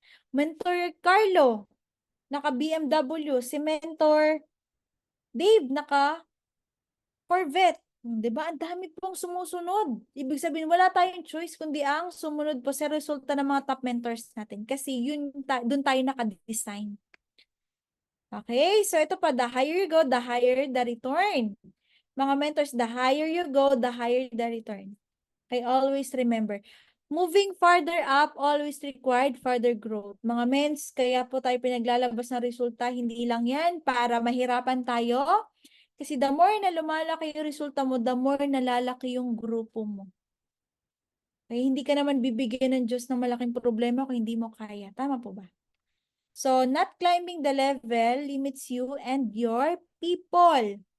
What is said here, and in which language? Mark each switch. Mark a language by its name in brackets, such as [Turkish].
[Filipino] Mentor Carlo, naka-BMW. Si Mentor Dave, naka-Corvette. 'Di ba? Ang dami pong sumusunod. Ibig sabihin, wala tayong choice kundi ang sumunod po sa resulta ng mga top mentors natin. Kasi doon tayo naka-design. Okay? So ito pa, [English] the higher you go, the higher the return. [Filipino] Mga mentors, [English] the higher you go, the higher the return. I always remember. Moving farther up always required further growth. [Filipino] Mga mens, kaya po tayo pinaglalabas ng resulta, hindi lang yan para mahirapan tayo. Kasi the more na lumalaki yung resulta mo, the more nalalaki yung grupo mo. Kaya hindi ka naman bibigyan ng Diyos ng malaking problema kung hindi mo kaya. Tama po ba? [English] So, not climbing the level limits you and your people.